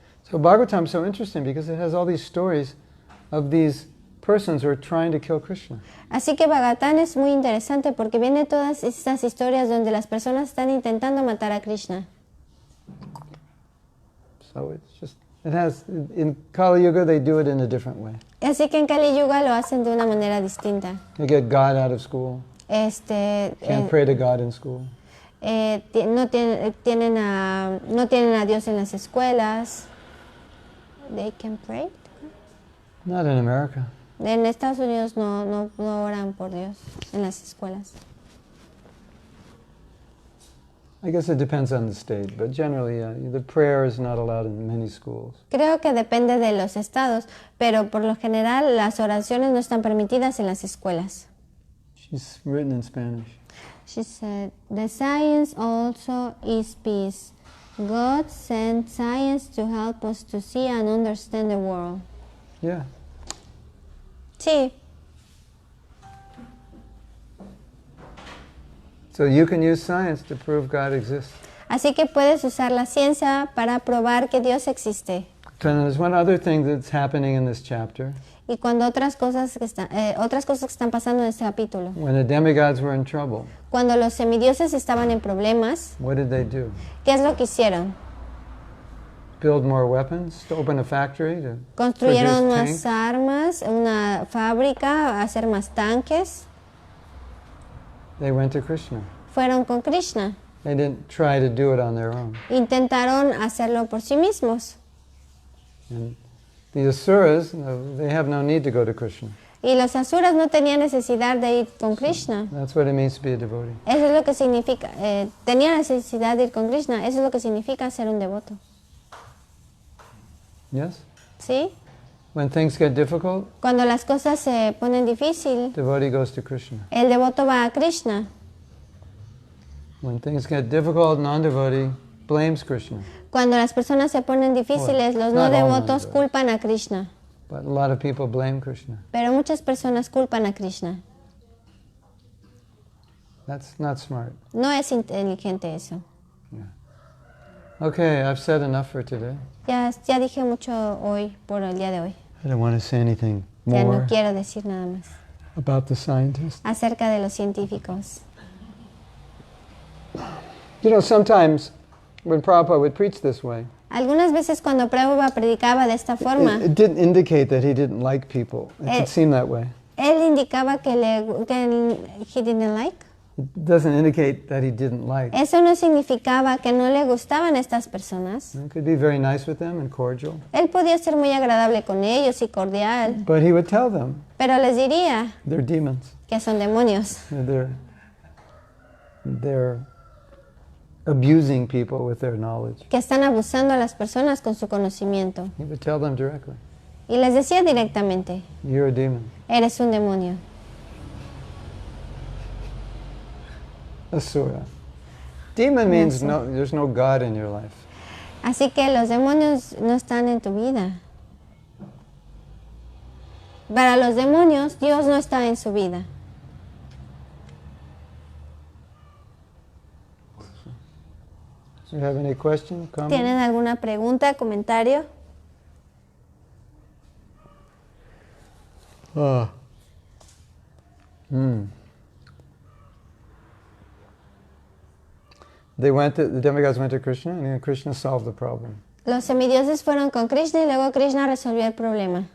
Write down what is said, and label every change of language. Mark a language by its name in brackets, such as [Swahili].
[English] So Bhagavatam is so interesting because it has all these stories of these persons who are trying to kill Krishna. [Spanish] Así que Bhagavatam es muy interesante porque viene todas estas historias donde las personas están intentando matar a Krishna. [English] So in Kali Yuga they do it in a different way. [Spanish] Así que en Kali Yuga lo hacen de una manera distinta. [English] They get God out of school. Can't pray to God in school. [Spanish] No tienen a Dios en las escuelas. [English] They can pray. Not in America. [Spanish] En Estados Unidos no oran por Dios en las escuelas. [English] I guess it depends on the state, but generally the prayer is not allowed in many schools. [Spanish] Creo que depende de los estados, pero por lo general las oraciones no están permitidas en las escuelas. [English] She's written in Spanish. She said, the science also is peace. God sent science to help us to see and understand the world. Yeah. [Spanish] Sí. [English] So you can use science to prove God exists. [Spanish] Así que puedes usar la ciencia para probar que Dios existe. [English] So there's one other thing that's happening in this chapter. [Spanish] Y cuando otras cosas que están pasando en este capítulo. [English] When the demigods were in trouble, [Spanish] Cuando los semidioses estaban en problemas, [English] what did they do? [Spanish] ¿qué es lo que hicieron? [English] Build more weapons, to open a factory, to [Spanish] Construyeron [English] produce [Spanish] más [English] tanks? [Spanish] armas, una fábrica, hacer más tanques. [English] They went to Krishna. [Spanish] Fueron con Krishna. [English] They didn't try to do it on their own. [Spanish] Intentaron hacerlo por sí mismos. [English] And the Asuras, they have no need to go to Krishna. [Spanish] Y los asuras no tenían necesidad de ir con Krishna. [English] That's what it means to be a devotee. [Spanish] Eso es lo que significa. Tenía necesidad de ir con Krishna. Eso es lo que significa ser un devoto. [English] Yes? [Spanish] ¿Sí? [English] When things get difficult, [Spanish] Cuando las cosas se ponen difícil, [English] devotee goes to Krishna. [Spanish] el devoto va a Krishna. [English] When things get difficult, non-devotee blames Krishna. [Spanish] Cuando las personas se ponen difíciles, los no [English] not all [Spanish] devotos [English] non-devotees. [Spanish] culpan a Krishna. [English] But a lot of people blame Krishna. [Spanish] Pero muchas personas culpan a Krishna. [English] That's not smart. [Spanish] No es inteligente eso. [English] Okay, I've said enough for today. [Spanish] Ya dije mucho hoy, por el día de hoy. [English] I don't want to say anything [Spanish] Ya no [English] more [Spanish] quiero decir nada más [English] about the scientists. [Spanish] acerca de los científicos. [English] You know, sometimes when Prabhupada would preach this way, [Spanish] Algunas veces cuando Prabhupada predicaba de esta forma, [English] it didn't indicate that he didn't like people. It could seem that way. [Spanish] él indicaba que [English] he didn't like. It doesn't indicate that he didn't like. [Spanish] Eso no significaba que no le gustaban estas personas. [English] He could be very nice with them and cordial. [Spanish] Él podía ser muy agradable con ellos y cordial, [English] But he would tell them [Spanish] pero les diría [English] they're demons. [Spanish] que son demonios, [English] They're abusing people with their knowledge. [Spanish] que están abusando a las personas con su conocimiento. [English] He would tell them directly, [Spanish] Y les decía directamente, [English] you're a demon. [Spanish] eres un demonio. [English] Asura. Demon means there's no God in your life. [Spanish] Así que los demonios no están en tu vida. Para los demonios, Dios no está en su vida. [English] Do you have any question, comment? [Spanish] ¿Tienen alguna pregunta, comentario? [English] The demigods went to Krishna, and then Krishna solved the problem. [Spanish] Los semidioses fueron con Krishna y luego Krishna resolvió el problema.